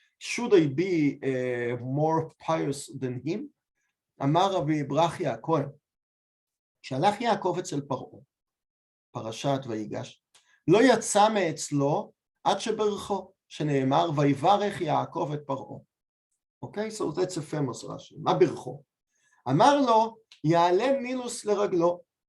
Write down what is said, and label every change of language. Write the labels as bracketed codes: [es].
[en] Should I be more pious than him? [he] אמר רבי ברכיה הכהן, כשהלך יעקב אצל פרעה, פרשת ויגש, לא יצא מאצלו עד שברכו, שנאמר, ויברך יעקב את פרעה. [en] Okay, so that's a famous Rashi. [he] מה ברכו? אמר לו, יעלה נילוס לרגלו.